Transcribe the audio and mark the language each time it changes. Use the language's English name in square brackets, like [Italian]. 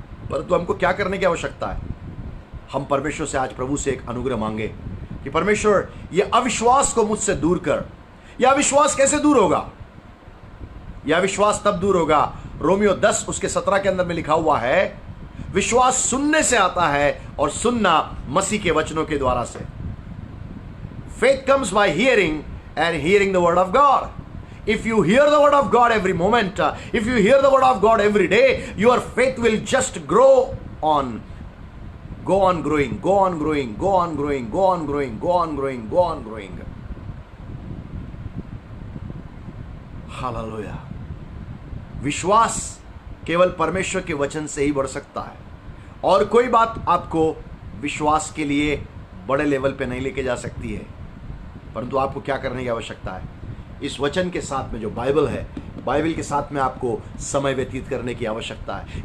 [Hindi] परंतु हमको क्या करने की आवश्यकता है? हम परमेश्वर से, आज प्रभु से एक अनुग्रह मांगे कि परमेश्वर ये अविश्वास को मुझसे दूर कर। यह अविश्वास कैसे दूर होगा? यह अविश्वास तब दूर होगा, रोमियो 10 उसके 17 के अंदर में लिखा हुआ है, विश्वास सुनने से आता है और सुनना मसीह के वचनों के द्वारा से। [English] Faith comes by hearing and hearing the word of God. If you hear the word of God every moment, if you hear the word of God every day, your faith will just grow on. Go on growing, go on growing, go on growing, go on growing, go on growing, go on growing. Hallelujah. [Hindi] विश्वास केवल परमेश्वर के वचन से ही बढ़ सकता है, और कोई बात आपको विश्वास के लिए बड़े लेवल पे नहीं लेके जा सकती है। परंतु आपको क्या करने की आवश्यकता है? इस वचन के साथ में जो बाइबल है, बाइबल के साथ में आपको समय व्यतीत करने की आवश्यकता है।